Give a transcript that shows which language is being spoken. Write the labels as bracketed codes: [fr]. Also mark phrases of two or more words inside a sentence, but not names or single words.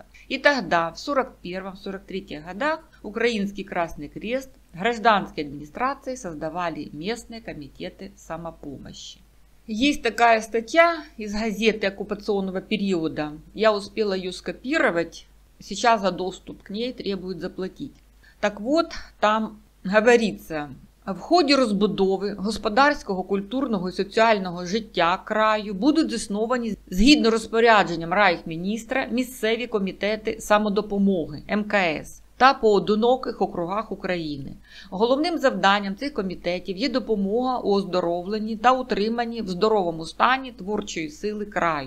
[ru] И тогда, в 1941-1943 годах, Украинский Красный Крест, гражданские администрации создавали местные комитеты самопомощи. Есть такая статья из газеты оккупационного периода, я успела ее скопировать, сейчас за доступ к ней требуют заплатить. Так вот, [uk] там говориться: в ході розбудови господарського, культурного і соціального життя краю будуть засновані згідно розпорядженням райхміністра місцеві комітети самодопомоги МКС. та поодиноких округах України. Головним завданням цих комітетів є допомога у оздоровленні та утриманні в здоровому стані творчої сили краю.